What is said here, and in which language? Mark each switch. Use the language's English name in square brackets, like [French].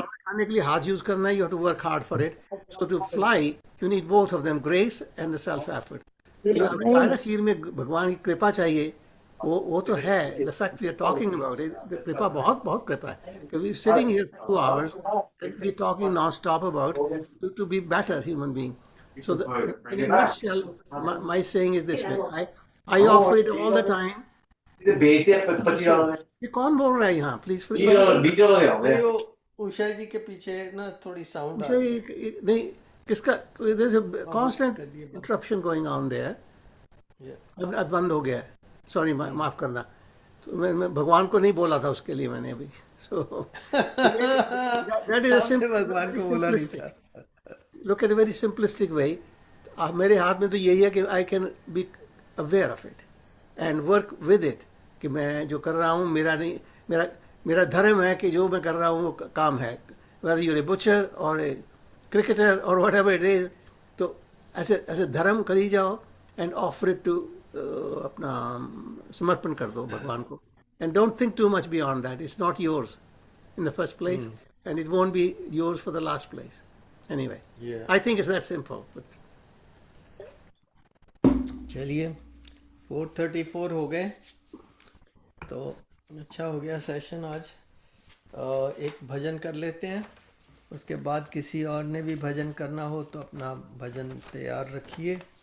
[Hindi] खाने के लिए हाथ यूज करना है, [English] You have to work hard for it. So to fly you need both of them, grace and the self effort. [Hindi] ये आपने कहा ना खीर में भगवान की कृपा चाहिए, वो तो है. [English] the fact we are talking about it, [Hindi] कृपा बहुत बहुत कृपा है. [English] We sitting here 2 hours and we talking non stop about to be better human being. So in a nutshell, my saying is this way. I offer it all the time. [Hindi] ये कौन बोल रहा है यहाँ? प्लीज अरे वो उषा जी के पीछे ना थोड़ी साउंड आ रही है. नहीं, किसका? [English] there's a constant interruption going on there. [Hindi] अब बंद हो गया है. सॉरी, माफ करना. तो मैं भगवान को नहीं बोला था, उसके लिए मैंने अभी. [English] So that is a [Hindi] भगवान को बोला नहीं था. [English] Look at a very simplistic way. [Hindi] मेरे हाथ में तो यही है कि [English] I can be aware of it and work with it. [Hindi] कि मैं जो कर रहा हूँ मेरा धर्म है कि जो मैं कर रहा हूँ वो काम है. [English] Whether you're a butcher or a cricketer or whatever it is, [Hindi] तो ऐसे धर्म करी जाओ [English] and offer it to [Hindi] अपना समर्पण कर दो भगवान को. [English] And don't think too much beyond that. It's not yours in the first place, and it won't be yours for the last place. Anyway, Yeah. I think it's that simple. But [Hindi] चलिए 4:34 हो गए, तो अच्छा हो गया session आज. एक भजन कर लेते हैं, उसके बाद किसी और ने भी भजन करना हो तो अपना भजन तैयार रखिए.